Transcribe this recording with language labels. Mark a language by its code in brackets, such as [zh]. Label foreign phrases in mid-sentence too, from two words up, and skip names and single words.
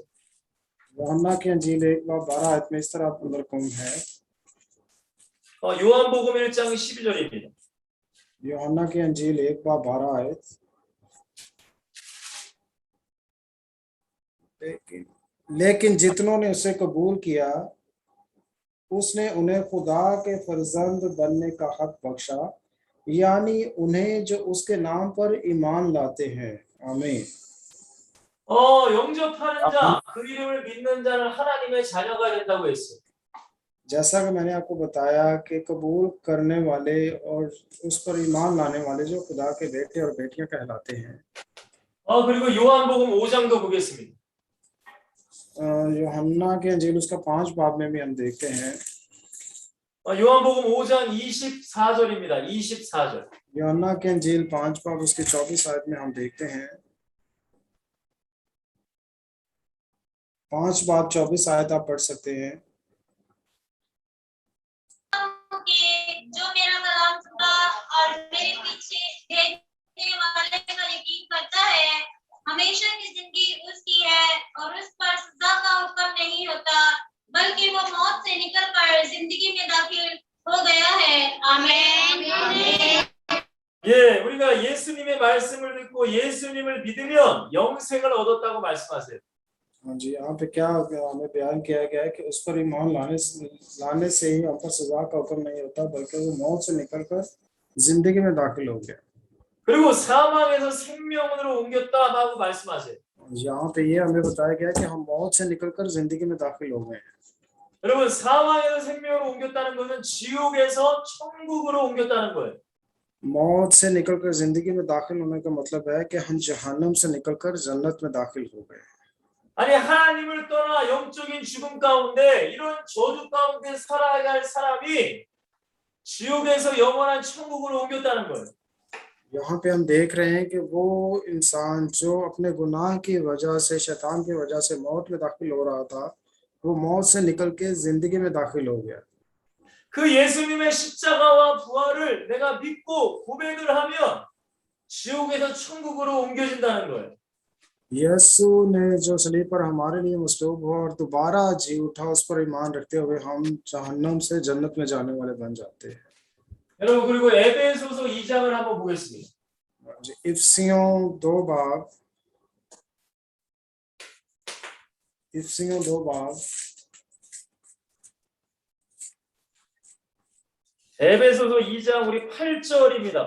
[ur] یوحنا کی انجیل 1:12 میں اس طرح اندرکم ہے. [ko] 요한복음 1장 12절입니다. [ur] یوحنا کی انجیل 1:12 لیکن جتنوں نے اسے قبول کیا اس نے انہیں خدا کے فرزند بننے کا حق بخشا، یعنی انہیں جو اس کے نام پر ایمان لاتے ہیں. آمین. [ko] 영접하는 자, 그 이름을 믿는 자는 하나님의 자녀가 된다고 했어요. [ur] جیسا کہ میں نے آپ کو بتایا کہ قبول کرنے والے اور اس پر ایمان لانے والے جو خدا کے بیٹے اور بیٹیاں کہلاتے ہیں. [ko] 그리고 요한복음 5장도 보겠습니다. [ur] یوحنا کے انجیل اس کا 5 باب میں بھی ہم دیکھتے ہیں. [ko] 요한복음 5장 24절입니다. 24절. [ur] یوحنا کے انجیل 5 باب اس کے 24 آیت میں ہم دیکھتے ہیں. 5 باب 24 آیت آپ پڑھ سکتے ہیں. جو میرا کلام سنا اور میرے پیچھے بھیجنے والے کا یقین کرتا ہے، ہمیشہ کی زندگی اس کی ہے اور اس پر سزا کا حکم نہیں ہوتا، بلکہ وہ موت سے نکل کر زندگی میں داخل ہو گیا ہے. آمین. [ko] 예, 우리가 예수님의 말씀을 듣고 예수님을 믿으면 영생을 얻었다고 말씀하세요. [ur] ہاں جی، یہاں پہ کیا ہمیں بیان کیا گیا ہے کہ اس پر ایمان لانے سے ہی ہم پر سزا کا حکم نہیں ہوتا، بلکہ وہ موت سے نکل کر زندگی میں داخل ہو گیا. [ko] 그리고 사망에서 생명으로 옮겼다라고 말씀하세요. [ur] یہاں پہ یہ ہمیں بتایا گیا کہ ہم موت سے نکل کر زندگی میں داخل ہو گئے. [ko] 여러분, 사망에서 생명으로 옮겼다는 것은 지옥에서 천국으로 옮겼다는 거예요. [ur] موت سے نکل کر زندگی میں داخل ہونے کا مطلب ہے کہ ہم جہنم سے نکل کر جنت میں داخل ہو گئے. [ko] 아니, 하나님을 떠나 영적인 죽음 가운데 이런 저주 가운데 살아야 할 사람이 지옥에서 영원한 천국으로 옮겼다는 거예요. [ur] یہاں پہ ہم دیکھ رہے ہیں کہ وہ انسان جو اپنے گناہ کی وجہ سے، شیطان کی وجہ سے موت میں داخل ہو رہا تھا، وہ موت سے نکل کے زندگی میں داخل ہو گیا. [ko] 그 예수님의 십자가와 부활을 내가 믿고 고백을 하면 지옥에서 천국으로 옮겨진다는 거예요. [ur] یسوع نے جو صلیب پر ہمارے لیے مصلوب ہوا اور دوبارہ جی اٹھا، اس پر ایمان رکھتے ہوئے ہم جہنم سے جنت میں جانے والے بن جاتے ہیں. [ko] 여러분, 그리고 에베소서 2장을 한번 보겠습니다. [ur] افسیوں 2 باب [ko] 에베소서 2장 우리 8절입니다.